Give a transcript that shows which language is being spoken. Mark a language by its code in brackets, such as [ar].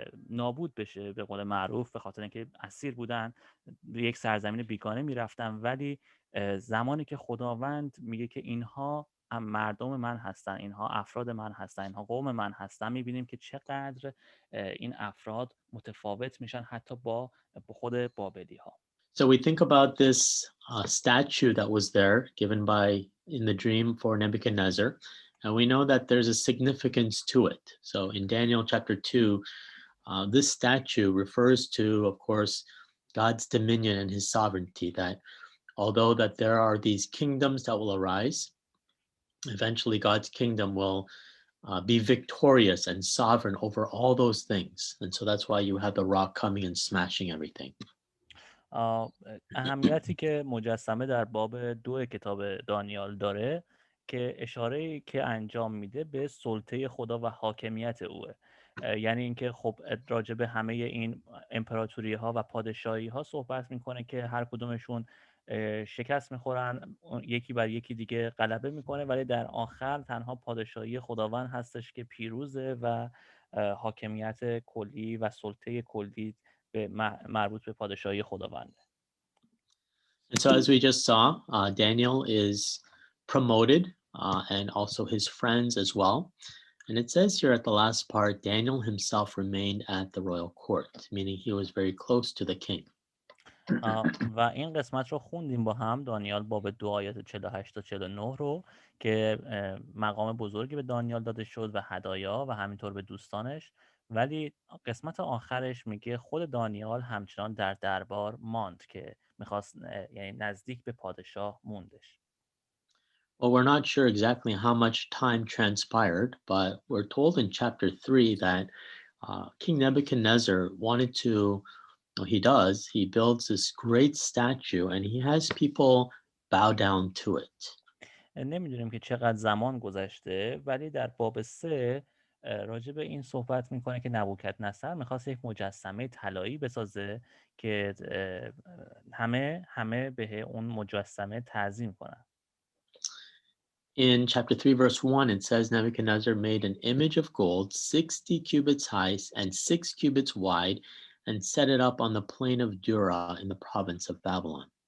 [fa] نابود بشه به قول معروف، به خاطر اینکه اسیر بودن، به یک سرزمین بیگانه میرفتن، ولی زمانی که خداوند میگه که اینها مردم من هستن، اینها افراد من هستن، اینها قوم من هستن، میبینیم که چقدر این افراد متفاوت میشن حتی با خود بابلی ها. [en] So we think about this statue that was there given by in the dream for Nebuchadnezzar, and we know that there's a significance to it. So in Daniel chapter 2, this statue refers to, of course, God's dominion and his sovereignty, that although that there are these kingdoms that will arise, eventually God's kingdom will be victorious and sovereign over all those things. And so that's why you have the rock coming and smashing everything. [fa] اهمیتی که مجسمه در باب 2 کتاب دانیال داره که اشاره که انجام میده به سلطه خدا و حاکمیت اوه. یعنی اینکه خب راجع به همه این امپراتوری ها و پادشاهی ها صحبت میکنه که هر کدومشون شکست میخورن، یکی بر یکی دیگه غلبه میکنه، ولی در آخر تنها پادشاهی خداوند هستش که پیروزه و حاکمیت کلی و سلطه کلی به مربوط به پادشاهی خداونده. [en] And so as we just saw, Daniel is promoted and also his friends as well. And it says here at the last part, Daniel himself remained at the royal court, meaning he was very close to the king. [fa] و این قسمت رو خوندیم با هم، دانیال باب 2 آیات 48 تا 49 رو، که مقام بزرگی به دانیال داده شد و هدایا و همینطور به دوستانش، ولی قسمت آخرش میگه خود دانیال همچنان در دربار ماند که میخواست، یعنی نزدیک به پادشاه موندش. [en] Well, we're not sure exactly how much time transpired, but we're told in chapter 3 that King Nebuchadnezzar wanted to, well, he does, he builds this great statue and he has people bow down to it. [fa] نمیدونیم که چقدر زمان گذشته، ولی در باب 3 راجع به این صحبت میکنه که نبوکدنصر میخواست یک مجسمه طلایی بسازه که همه به اون مجسمه تعظیم کنن. [en] In chapter 3, verse 1, it says Nebuchadnezzar made an image of gold 60 cubits high and 6 cubits wide and set it up on the plain of Dura in the province of Babylon.